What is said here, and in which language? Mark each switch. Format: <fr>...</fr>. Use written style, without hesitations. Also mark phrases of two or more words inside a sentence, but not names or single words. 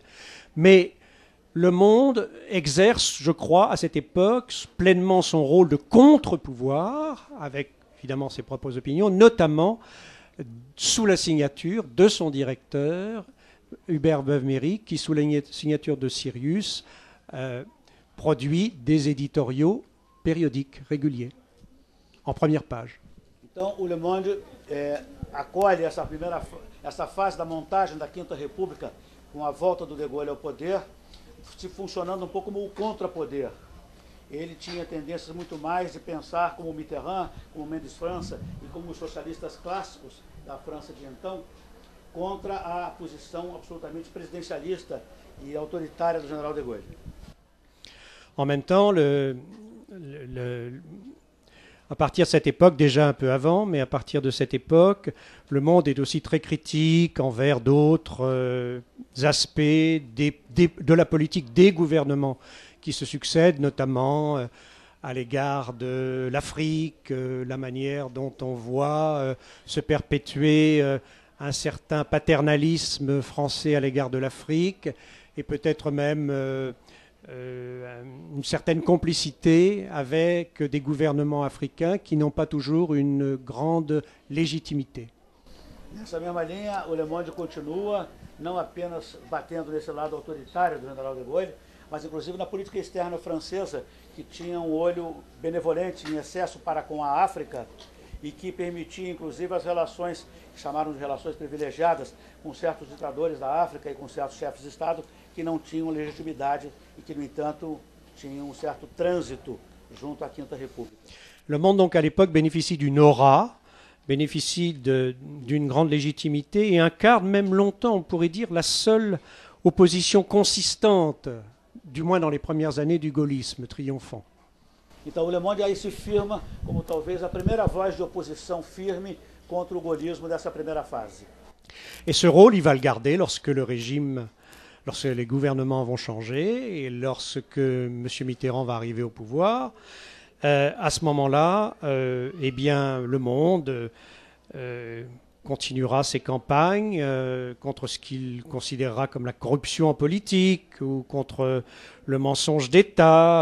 <fr>Mais le Monde exerce, je crois, à cette époque, pleinement son rôle de contre-pouvoir, avec évidemment ses propres opinions, notamment sous la signature de son directeur, Hubert Beuve-Méry, qui, sous la signature de Sirius, produit des éditoriaux périodiques, réguliers, en première page.</fr> <pt>Então, o Le Monde acolhe essa fase da montagem da Quinta República, com a volta do de Gaulle ao poder, se funcionando um pouco como o contrapoder. Ele tinha tendências muito mais de pensar como Mitterrand, como Mendes França e como os socialistas clássicos da França de então, contra a posição absolutamente presidencialista e autoritária do general de Gaulle.</pt> <fr>En même temps, à partir de cette époque, déjà un peu avant, mais à partir de cette époque, le Monde est aussi très critique envers d'autres aspects de la politique des gouvernements qui se succèdent, notamment à l'égard de l'Afrique, la manière dont on voit se perpétuer un certain paternalisme français à l'égard de l'Afrique, et peut-être même une certaine complicité avec des gouvernements africains qui n'ont pas toujours une grande légitimité.</fr> <pt>Nessa mesma linha, o Le Monde continua não apenas batendo nesse lado autoritário do general de Gaulle, mas inclusive na política externa francesa, que tinha um olho benevolente em excesso para com a África e que permitia, inclusive, as relações, que chamaram de relações privilegiadas, com certos ditadores da África e com certos chefes de Estado que não tinham legitimidade e que, no entanto, tinham um certo trânsito junto à Quinta República.</pt> <fr>Le monde, donc, à l'époque, bénéficie d'une aura, bénéficie d'une grande légitimité et incarne même longtemps, on pourrait dire, la seule opposition consistante, du moins dans les premières années du gaullisme triomphant.</fr> <pt>Então o Le Monde aí se firma como talvez a primeira voz de oposição firme contra o gaullismo dessa primeira fase.</pt> <fr>Et ce rôle, il va le garder lorsque les gouvernements vont changer et lorsque M. Mitterrand va arriver au pouvoir. À ce moment-là, eh bien, Le Monde continuera ses campagnes contre ce qu'il considérera comme la corruption en politique ou contre le mensonge d'État.</fr>